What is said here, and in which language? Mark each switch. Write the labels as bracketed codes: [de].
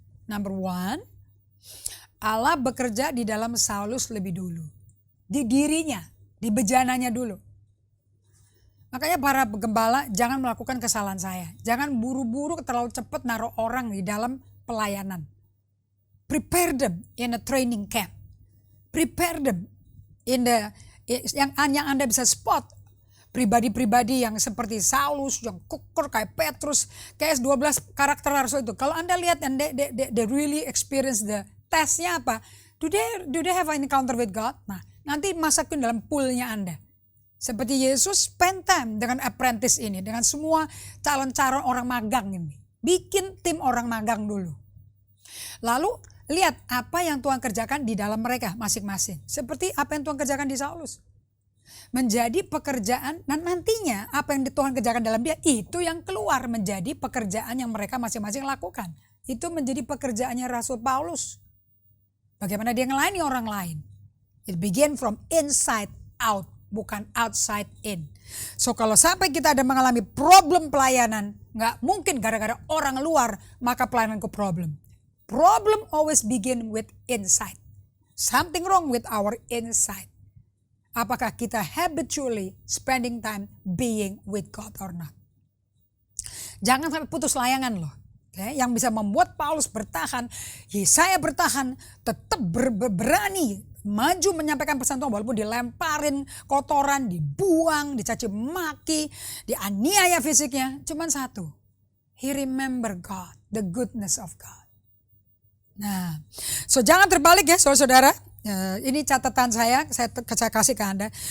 [en] Number 1, [id] Allah bekerja di dalam Saulus lebih dulu. Di dirinya, di bejananya dulu. Makanya para gembala jangan melakukan kesalahan saya. Jangan buru-buru terlalu cepat naruh orang di dalam pelayanan. [en] Prepare them in a training camp. Prepare them in [id] yang Anda bisa [en] spot. [id] Pribadi-pribadi yang seperti Saulus, yang kukur kayak Petrus, kayak 12 karakter Rasul itu. Kalau Anda lihat [en] and they really experience the testnya apa? Do they have an encounter with God? [id] Nah, nanti masukin dalam poolnya Anda. Seperti Yesus [en] spend time [id] dengan apprentice ini, dengan semua calon-calon orang magang ini. Bikin tim orang magang dulu. Lalu lihat apa yang Tuhan kerjakan di dalam mereka masing-masing. Seperti apa yang Tuhan kerjakan di Saulus. Menjadi pekerjaan, dan nantinya apa yang Tuhan kerjakan dalam dia, itu yang keluar menjadi pekerjaan yang mereka masing-masing lakukan. Itu menjadi pekerjaannya Rasul Paulus. Bagaimana dia ngelayani orang lain. [en] It begin from inside out, bukan outside in. [id] So kalau sampai kita ada mengalami problem pelayanan, nggak mungkin gara-gara orang luar maka pelayananku problem. [en] Problem always begin with inside. Something wrong with our inside. [id] Apakah kita [en] habitually spending time being with God or not? [id] Jangan sampai putus layangan loh. Yang bisa membuat Paulus bertahan, Yesaya bertahan, tetap berani maju menyampaikan pesan Tuhan walaupun dilemparin kotoran, dibuang, dicaci maki, dianiaya fisiknya. Cuman satu, [en] he remember God, the goodness of God. [id] Nah, so jangan terbalik ya saudara-saudara. Ini catatan saya kasih ke Anda.